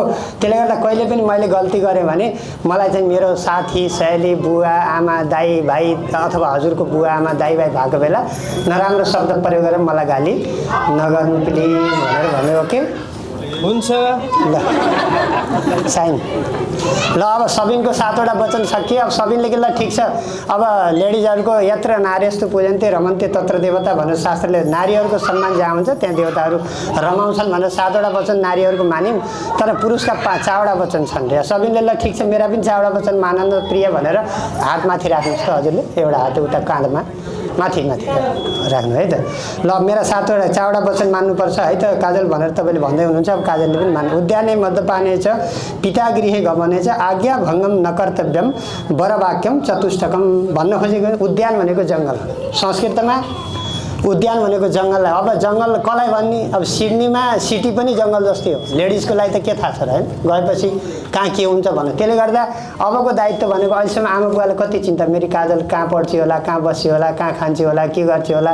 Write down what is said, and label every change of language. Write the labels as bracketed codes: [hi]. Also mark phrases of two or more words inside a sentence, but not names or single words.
[ne] त्यसले गर्दा कहिले पनि मैले गल्ती गरेँ भने मलाई चाहिँ मेरो साथी सहेली बुवा आमा दाई भाइ अथवा हजुरको बुवा आमा दाई भाइ भएको बेला नराम्रो शब्द प्रयोग गरेर मलाई गाली नगर्नु प्लिज भनेर भन्यो। ओके हुन्छ ल साइन ल। अब सबिनको 7वटा वचन सकियो। अब सबिनले कि ल ठिक छ अब लेडिजहरूको [sa] यत्र नार्यस्तु पूजन्ते रमन्ते तत्र देवता [ne] भनेर शास्त्रले नारीहरूको सम्मान जहाँ हुन्छ त्यहाँ देवताहरू रमाउँछन् भनेर 7वटा वचन नारीहरूको मानिन्। तर पुरुषका 5वटा वचन छन् रे। सबिनले ल ठिक छ मेरा पनि 4वटा वचन मानन्द प्रिय भनेर हात माथि राख्नुहोस् त हजुरले। एउटा हात उता काँधमा माथि माथि राख्नु है त। ल मेरा 4वटा वचन मान्नुपर्छ है त काजल भनेर तपाईँले भन्दै हुनुहुन्छ। अब काजलले पनि मान्नु। [sa] उद्याने मद्यपाने च पिता गृहे गमने च आज्ञा भङ्गम न कर्तव्यम वरवाक्यम चतुष्टकम [ne] भन्न खोजेको उद्यान भनेको जङ्गल। संस्कृतमा उद्यान भनेको जङ्गललाई अब जङ्गल कसलाई भन्ने अब सिडनीमा सिटी पनि जङ्गल जस्तै हो। लेडिजको लागि त के थाहा छ र होइन गएपछि कहाँ के हुन्छ भन्नु। त्यसले गर्दा अबको दायित्व भनेको अहिलेसम्म आमा बुवालाई कति चिन्ता मेरी काजल कहाँ पढ्छ होला कहाँ बस्यो होला कहाँ खान्छ होला के गर्छ होला।